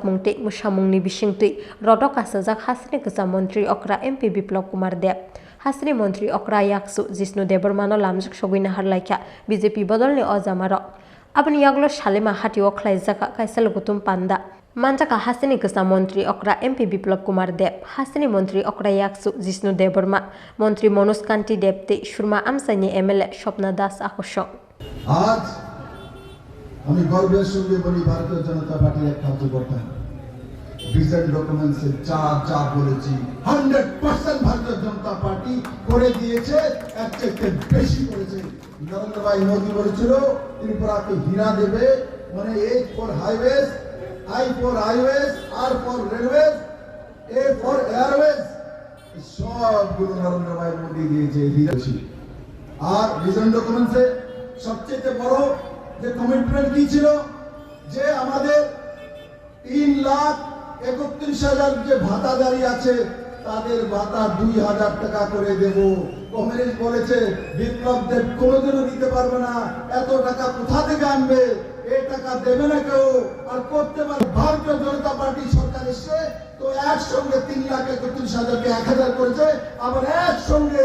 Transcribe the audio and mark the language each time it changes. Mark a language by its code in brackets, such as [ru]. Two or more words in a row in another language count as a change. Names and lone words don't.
[trp] mungti musamungni bisingti rodok asajak hasni Kacha Mantri Okra MP Biplab Kumar Deb hasni Mantri Okra Yaksu Jisnu Debormano lamjak sogwina harlaikha BJP bodolni ojamaro abni Yakulo Salema hati okhlaijaka kaisa lukutum panda manjaka hasni Kacha Mantri Okra MP Biplab Kumar Deb hasni Mantri Okra Yaksu Jisnu Deborma Mantri Manoj Kanti Debte Surma Amchaini MLA Swapna Das Akosong [bn] আমি গর্বের সঙ্গে বলি ভারতীয় জনতা পার্টির এক কার্যকর্তা [en] vision documents [bn] যা বলেছি 100% ভারতীয় জনতা পার্টি করে দিয়েছে এর থেকে বেশি করেছে নরেন্দ্র ভাই মোদি বলেছিল ত্রিপুরাকে হীরা দেবে মানে [en] A for highways I for highways R for railways A for airways [bn] সবগুলো নরেন্দ্র ভাই মোদি দিয়েছে হীরা আর [en] vision documents [bn] সবচেয়ে বড় যে কমিটমেন্ট কি ছিল যে আমাদের 3,31,000 যে ভাতাদারি আছে তাদের ভাতা 2,000 টাকা করে দেব কংগ্রেস বলেছে বিপ্লব দেব কোনোদিনও দিতে পারবে না এত টাকা কোথা থেকে আনবে এই টাকা দেবে না কেউ আর করতে পারে ভারতীয় জনতা পার্টি সরকার এসে তো একসঙ্গে 3,31,000 কে 1,000 করেছে আবার একসঙ্গে